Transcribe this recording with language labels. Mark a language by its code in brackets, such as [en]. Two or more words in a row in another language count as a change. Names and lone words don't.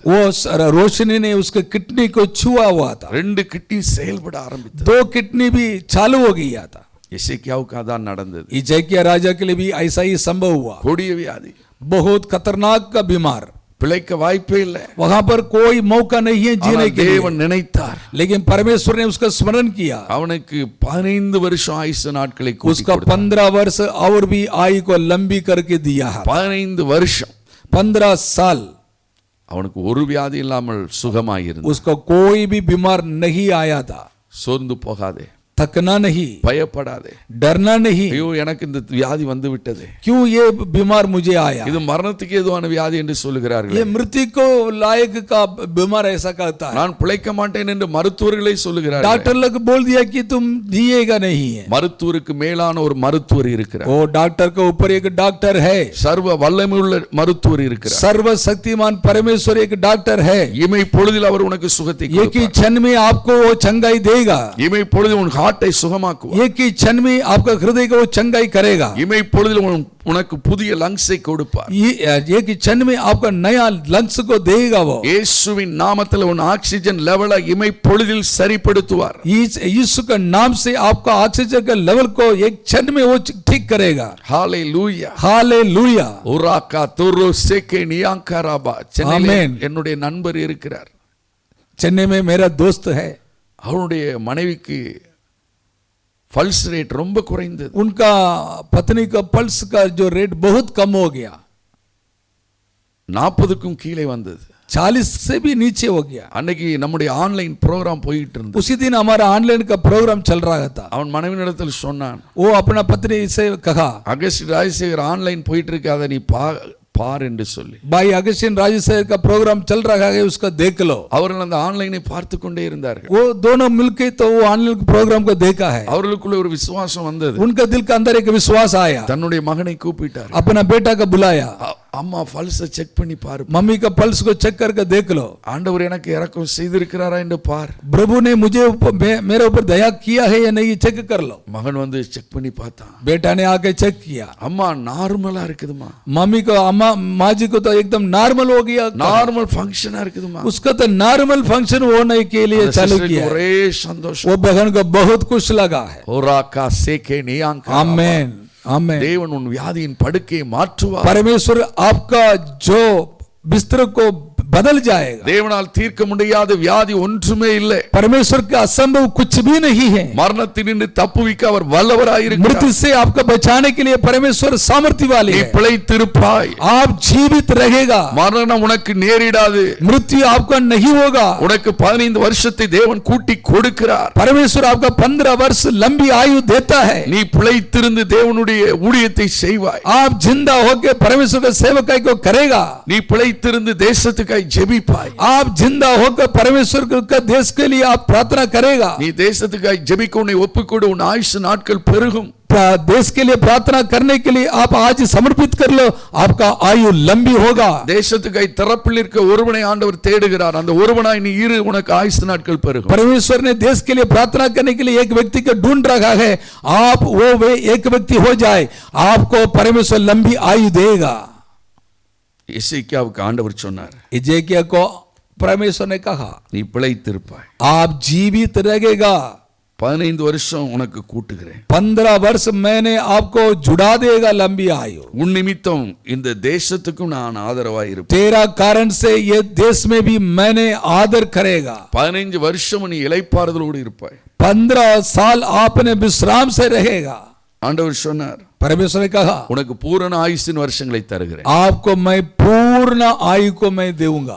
[hi] वो रोशनी ने उसके किडनी को छुआ हुआ था. [ta] 2 கிட்னி செயல்பட ஆரம்பித்தது. [hi] 2 किडनी भी चालू हो गया था. [ta] எசேக்கியாவுக்கு அதான் நடந்தது. [hi] हिजकिय्याह राजा के लिए भी ऐसा ही संभव हुआ. [ta] கொடிய வியாதி, [hi] बहुत खतरनाक का बीमार, [ta] பிழைக்க வாய்ப்பே இல்லை. [hi] वहां पर कोई मौका नहीं है जीने [ta] ஆனால் [hi] के लिए. [ta] தேவன் நினைத்தார். [hi] लेकिन परमेश्वर ने उसका स्मरण किया. [ta] அவனுக்கு 15 வருஷம் ஆயுசு நாட்களை கூட்டி [hi] उसका [ta] கொடுத்தார். [hi] 15 वर्ष और भी आयु को लंबी करके दिया है. [ta] 15 வருஷம் [hi] 15 साल [ta] அவனுக்கு ஒரு வியாதி இல்லாமல் சுகமாயிருந்தது. [hi] उसको कोई भी बीमार नहीं आया था. [ta] சோர்ந்து போகாதே, [hi] थकना नहीं, [ta] பயப்படாதே. [hi] डरना नहीं. [ta] ஐயோ எனக்கு இந்த வியாதி வந்து விட்டது, [hi] क्यों ये बीमार मुझे आया. [ta] இது மரணத்துக்கு ஏதுவான வியாதி என்று சொல்லுகிறார்கள். [hi] ये मृत्यु को लायक का बीमार ऐसा कहता है. [ta] நான் பிழைக்க மாட்டேன் என்று மருத்துவர்களே சொல்லுகிறார்கள். [hi] डॉक्टर लोग बोल दिया कि तुम जिएगा नहीं है. [ta] மருத்துவருக்கு மேலான ஒரு மருத்துவர் இருக்கிறார். [hi] वो डॉक्टर के ऊपर एक डॉक्टर है. [ta] சர்வ வல்லமையுள்ள மருத்துவர் இருக்கிறார். [hi] सर्वशक्तिमान परमेश्वर एक डॉक्टर है. [ta] இமை பொழுதில் அவர் உனக்கு சுகத்தை [hi] एक ही [ta] கொடுப்பார். [hi] क्षण में आपको वो चंगाई देगा. [ta] இமை பொழுதில் உன் ஹார்ட்டை சுகமாக்குவார். [hi] एक ही क्षण में आपका हृदय को वो चंगाई करेगा. [ta] இமை பொழுதில் உனக்கு புதிய லங்ஸை கொடுப்பார். [hi] एक ही क्षण में आपका नया लंग्स को देगा. वो [ta] இயேசுவின் நாமத்தில் உன் ஆக்ஸிஜன் லெவலை இமை பொழுதில் சரிப்படுத்துவார். [hi] यीशु के नाम से आपका ऑक्सीजन का लेवल को एक क्षण में वो ठीक करेगा. [ta] ஹalleluya, [hi] हालेलुया. உராகா துரு சேகே நியாங்கராபா. சென்னையில் [ta] ஆமென். என்னுடைய நண்பர் இருக்கிறார். [hi] चेन्नई में मेरा दोस्त है. [ta] அவருடைய மனைவிக்கு [en] pulse rate [ta] ரொம்ப குறைந்தது. [hi] उनका पत्नी का पल्स का जो रेट बहुत कम हो गया. [ta] 40க்கும் கீழே வந்தது. [hi] 40 से भी नीचे हो गया. [ta] அன்னைக்கு நம்முடைய ஆன்லைன் ப்ரோகிராம் போயிட்டு இருந்தது. [hi] उसी दिन हमारा ऑनलाइन का प्रोग्राम चल रहा था. [ta] அவன் மனைவியிடத்தில் சொன்னான், [hi] वो अपना पत्नी से कहा, [ta] அகஸ்ட் ராஜசேகர் ஆன்லைன் போயிட்டு இருக்கு, அதை நீ பார் என்று சொல்லி. [hi] भाई अगस्टिन राजशेखर का प्रोग्राम चल रहा है, उसका देख लो. [ta] அவர்கள் அந்த ஆன்லைனை பார்த்து கொண்டே இருந்தார்கள். [hi] वो दोनों मिलकर तो वो ऑनलाइन प्रोग्राम को देखा है. [ta] அவர்களுக்குள்ள ஒரு விசுவாசம் வந்தது. [hi] उनका दिल के अंदर एक विश्वास आया. [ta] தன்னுடைய மகனை கூப்பிட்டார். [hi] अपना बेटा को बुलाया. [ta] அம்மா பல்ஸை செக் பண்ணி பாரு, [hi] मम्मी का पल्स को चेक करके देख लो. [ta] ஆண்டவர் எனக்கு இரக்கம் செய்திருக்கிறாரா என்று பார். [hi] प्रभु ने मुझे मेरे ऊपर दया किया है या नहीं चेक कर लो. [ta] மகன் வந்து செக் பண்ணி பார்த்தான். [hi] बेटा ने आके चेक किया. [ta] அம்மா நார்மலா இருக்குதுமா. [hi] मम्मी को अम्मा माँ जी को तो एकदम नॉर्मल हो गया. [ta] நார்மல் ஃபங்க்ஷனா இருக்குதுமா. [hi] उसका तो नॉर्मल फंक्शन होने के लिए चालू किया. [ta] ஒரே சந்தோஷம். [hi] वो बहन को बहुत खुश लगा है. ஓராகா சேகே நியாங்கா. आमेन, आमेन. [ta] தேவன் உன் வியாதியின் படுக்கையை மாற்றுவார். [hi] परमेश्वर आपका जो बिस्तर को बदल जाएगा. [ta] தேவனால் தீர்க்க முடியாத வியாதி ஒன்றுமே இல்லை. [hi] परमेश्वर का असंभव कुछ भी नहीं है. [ta] மரணத்தினின்று தப்புவிக்க அவர் வல்லவராயிருக்கிறார். [hi] मृत्यु से आपको बचाने के लिए परमेश्वर सामर्थ्य वाले [ta] நீ [hi] हैं. [ta] பிழைத்திருப்பாய். [hi] आप जीवित रहेगा. [ta] மரணம் உனக்கு நேரிடாது. [hi] मृत्यु आपका नहीं होगा. [ta] உனக்கு 15 வருஷத்தை தேவன் கூட்டி கொடுக்கிறார். [hi] परमेश्वर आपका 15 वर्ष लंबी आयु देता है. [ta] நீ பிழைத்திருந்து தேவனுடைய ஊழியத்தை செய்வாய். [hi] आप जिंदा होकर परमेश्वर के सेवकाई को करेगा. [ta] நீ பிழைத்திருந்து தேசத்துக்காய் ஜெபிப்பாய். [hi] आप जिंदा होकर परमेश्वर का देश के लिए आप प्रार्थना करेगा. [ta] நீ தேசத்துக்காய் ஜெபிக்க உன்னை ஒப்புக்கொடு, உன் ஆயுசு நாட்கள் பெருகும். [hi] देश के लिए प्रार्थना करने के लिए आप आज समर्पित कर लो, आपका आयु लंबी होगा. [ta] தேசத்துக்காய் திறப்பில் இருக்க ஒருவனை ஆண்டவர் தேடுகிறார். அந்த ஒருவனாய் நீ இரு, உனக்கு ஆயுசு நாட்கள் பெருகும். [hi] परमेश्वर ने देश के लिए प्रार्थना करने के लिए एक व्यक्ति को ढूंढ रखा है. आप वो वे एक व्यक्ति हो जाए, आपको परमेश्वर लंबी आयु देगा. [ta] எசேக்கியாவுக்கு ஆண்டவர் சொன்னார், [hi] एजेकिया को परमेश्वर ने कहा [ta] நீ பிழைத்திருப்பாய். [hi] आप जीवित रहेगा, [ta] 15 வருஷம் உனக்கு கூட்டுகிறேன். [hi] 15 वर्ष मैंने आपको जुड़ा देगा लंबी आयु, [ta] உன் நிமித்தம் இந்த தேசத்துக்கும் நான் ஆதரவாய் இருப்பேன். [hi] तेरा कारण से ये देश में भी मैंने आदर करेगा. [ta] 15 வருஷம் நீ இளைப்பாறுதலோடு இருப்பாய். [hi] 15 साल आपने विश्राम से रहेगा. [ta] ஆண்டவர் சொன்னார், [hi] परमेश्वर ने कहा [ta] உனக்கு பூரண ஆயுசின் வருஷங்களை தருகிறேன். [hi] आपको मैं पूर्ण आयु को मैं दूंगा.